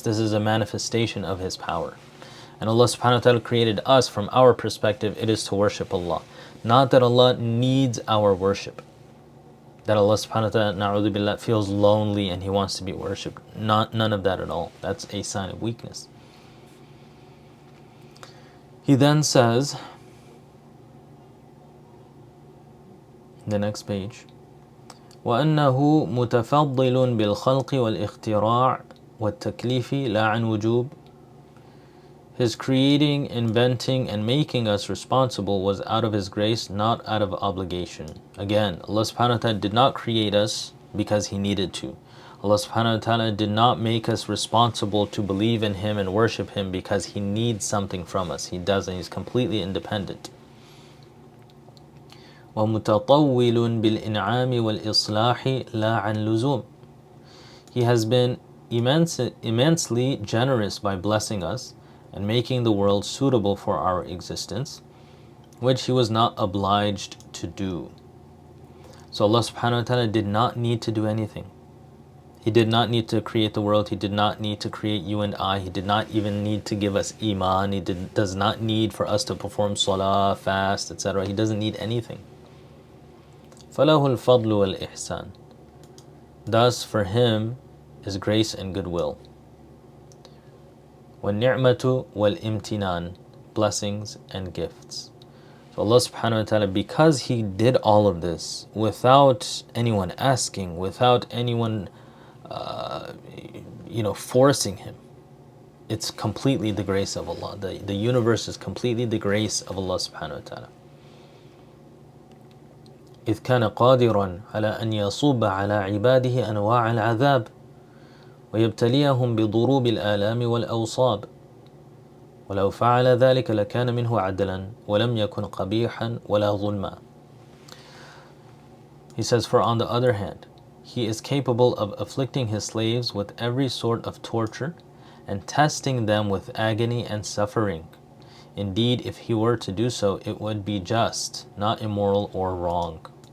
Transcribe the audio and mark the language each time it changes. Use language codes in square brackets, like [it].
[en] This is a manifestation of His power. And Allah subhanahu wa ta'ala created us from our perspective. It is to worship Allah. Not that Allah needs our worship. That Allah subhanahu wa ta'ala, na'udhu billah, feels lonely and He wants to be worshipped. None of that at all. That's a sign of weakness. He then says, the next page, [ar] وأنه متفضل بالخلق والاختراع والتكليف لا عن وجوب. [en] His creating, inventing, and making us responsible was out of His grace, not out of obligation. Again, Allah subhanahu wa ta'ala did not create us because He needed to. Allah subhanahu wa ta'ala did not make us responsible to believe in Him and worship Him because He needs something from us. He doesn't. He's completely independent. [ar] ومتطول بالإنعام والإصلاح لا عن لزوم. [en] He has been immensely generous by blessing us and making the world suitable for our existence, which he was not obliged to do. So Allah subhanahu wa ta'ala did not need to do anything. He did not need to create the world. He did not need to create you and I. He did not even need to give us iman. He does not need for us to perform salah, fast, etc. He doesn't need anything. [ar] فَلَهُ الْفَضْلُ وَالْإِحْسَانُ. [en] Thus for him is grace and goodwill. [ar] وَالنِّعْمَةُ وَالْإِمْتِنَانُ. [en] Blessings and gifts. So Allah subhanahu wa ta'ala, because he did all of this without anyone asking, without anyone forcing him, it's completely the grace of Allah. The universe is completely the grace of Allah subhanahu wa ta'ala. [ar] إذ كان قادرا على أن يصب على عباده أنواع العذاب ويبتليهم بضروب الآلام والأوصاب ولو فعل ذلك لكان منه عدلا ولم يكن قبيحا ولا ظلما. [en] He says, for on the other hand, he is capable of afflicting his slaves with every sort of torture and testing them with agony and suffering. Indeed, if he were to do so, it would be just, not immoral or wrong.